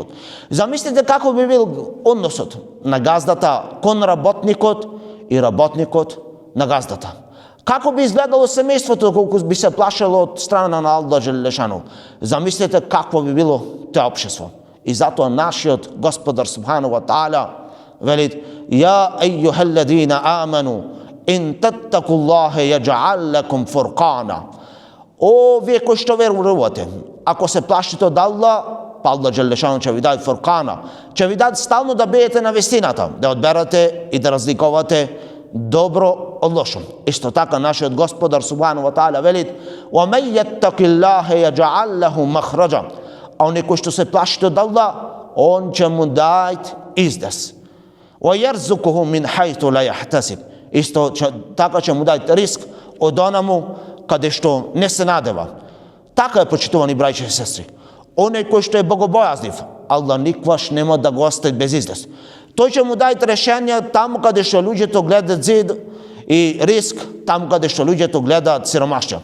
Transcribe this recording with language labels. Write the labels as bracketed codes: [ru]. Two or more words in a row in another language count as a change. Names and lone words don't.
[mk] Замислете како би бил односот на газдата кон работникот и работникот на газдата. Како би изгледало семејството колку би се плашало од страна на Аллах Джелешану. Замислете какво би било тоа општество. И затоа нашиот Господар [ar] سبحانه وتعالى [mk] вели: [ar] "يا أيها الذين آمنوا إن تتقوا الله يجعل لكم فرقانا." [mk] О, вие кои што верувате, ако се плашите од Аллах, па Аллах Джелешану ќе ви даде фурқана, ќе ви даде стално да бидете на вистината, да одберате и да разликувате добро од лошо. Исто така нашиот Господар [ar] سبحانه وتعالى [mk] вели: [ar] "ومن يتق الله يجعل له مخرجا." [mk] А оној кој што се плашите од Аллах, он ќе му даде издес. [ar] "ويرزقه من حيث لا يحتسب." [mk] Исто така ќе му даде риск од онаму каде што не се надева. Така е, почитувани браќи и сестри. Оној кој што е богобојазлив, Аллах никваш нема да го остави без излез. Тој ќе му даде решенја таму каде што луѓето гледаат зид и риск, таму каде што луѓето гледаат сиромашња.